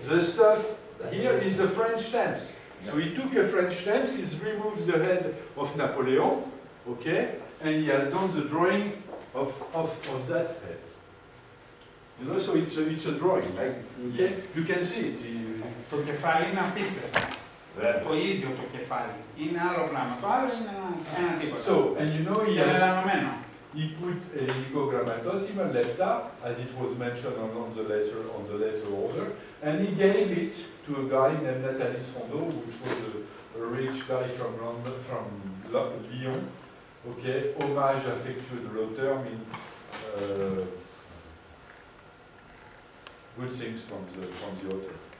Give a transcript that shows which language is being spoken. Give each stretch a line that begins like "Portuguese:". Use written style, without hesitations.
English: The stuff here is the French stamps. So he took a French stamps, he's removed the head of Napoleon, okay? And he has done the drawing of that head. You know, so it's a drawing, like, okay? You can see it.
Greek: Το κεφάλι είναι απίστευτο. Το ίδιο το κεφάλι. Είναι άλλο πράγμα. Το άλλο είναι ένα τίποτα.
English: So, and you know,
Greek: Είναι μελανωμένο.
English: he put
Greek: Nikogrammatosima lepta,
English: as it was mentioned on the letter order, and he gave it to a guy named Nathalie Rondeau, which was a rich guy from London, from Lyon. Okay,
French: hommage affectueux de l'auteur
English: means good things from the author.